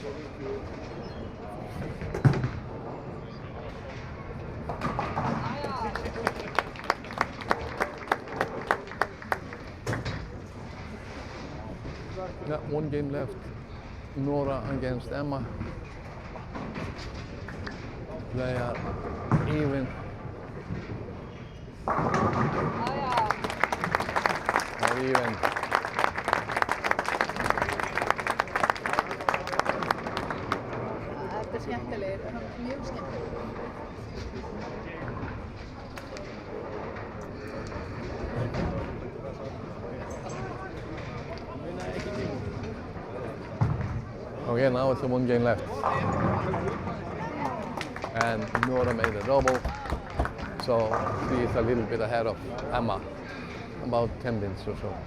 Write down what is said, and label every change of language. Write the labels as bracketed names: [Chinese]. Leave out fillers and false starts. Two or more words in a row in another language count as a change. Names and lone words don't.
[English] Yeah, one game left. Nora against Emma. They are even. event. [Icelandic] Þetta er skemmtilegir, hann er mjög skemmtilegir. [English] Okay, now it's a 1 game left. And Nora made a double, so she is a little bit ahead of Emma, about 10 minutes or so.